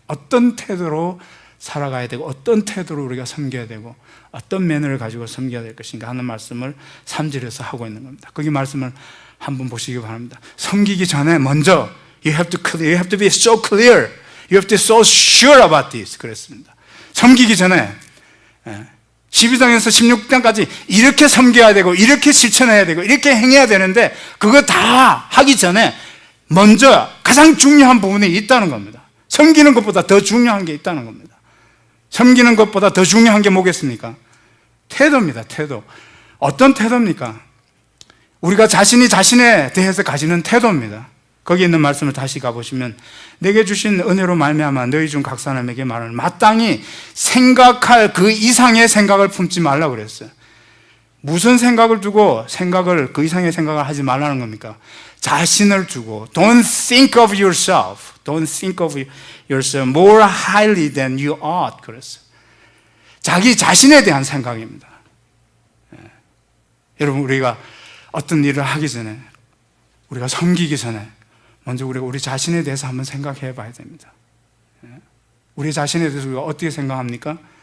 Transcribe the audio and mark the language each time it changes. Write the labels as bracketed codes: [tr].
[ko] 어떤 태도로 살아가야 되고, 어떤 태도로 우리가 섬겨야 되고, 어떤 매너를 가지고 섬겨야 될 것인가 하는 말씀을 3절에서 하고 있는 겁니다. 거기 말씀을 한번 보시기 바랍니다. 섬기기 전에 먼저 [en] you have to be so clear, you have to be so sure about this [ko] 그랬습니다. 섬기기 전에 12장에서 16장까지 이렇게 섬겨야 되고, 이렇게 실천해야 되고, 이렇게 행해야 되는데, 그거 다 하기 전에 먼저 가장 중요한 부분이 있다는 겁니다. 섬기는 것보다 더 중요한 게 있다는 겁니다. 섬기는 것보다 더 중요한 게 뭐겠습니까? 태도입니다. 태도. 어떤 태도입니까? 우리가 자신에 대해서 가지는 태도입니다. 거기 있는 말씀을 다시 가보시면, 내게 주신 은혜로 말미암아 너희 중 각 사람에게 말하는 마땅히 생각할 그 이상의 생각을 품지 말라고 그랬어요. 무슨 생각을 두고 그 이상의 생각을 하지 말라는 겁니까? 자신을 두고 [en] Don't think of yourself. Don't think of yourself more highly than you ought [ko] 그랬어요. 자기 자신에 대한 생각입니다. 여러분, 우리가 어떤 일을 하기 전에, 우리가 섬기기 전에 먼저 우리 자신에 대해서 한번 생각해 봐야 됩니다. 우리 자신에 대해서 우리가 어떻게 생각합니까?